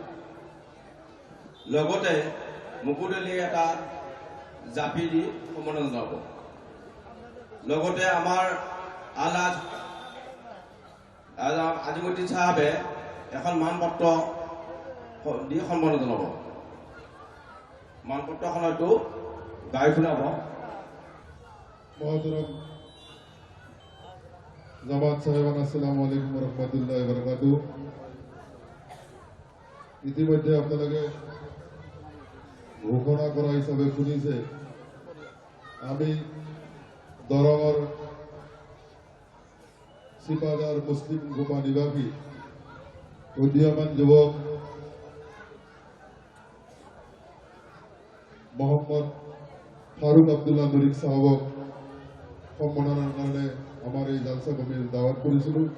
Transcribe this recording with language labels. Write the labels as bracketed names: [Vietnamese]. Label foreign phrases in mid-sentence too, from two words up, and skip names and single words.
[Assamese] লগতে মুকুটলি এটা জাপি দি সম্বৰ্ধনা জনাব। লগতে আমাৰ আলাজ আজিমুদ্দিন চাহাবে এখন মানপত্ৰ দি সম্বৰ্ধনা জনাব। মানপত্ৰখন হয়তো গাই শুনাব। [Urdu] محترم جماعت صاحبان, [Arabic] السلام عليكم رحمة الله بركاته. [Bangla] ইতিমধ্যে আপনাদেরকে ঘোষণা করা হিসাবে শুনিছে আমি দরঙর সিপাদার মুসলিম গোপা নিবাসী উদীয়মান যুবক মোহাম্মদ ফারুক আব্দুল্লাহ নুরিক সাহাবক সম্মাননার কারণে আমার এই জালসা কমিটির দাওয়াত করেছিল।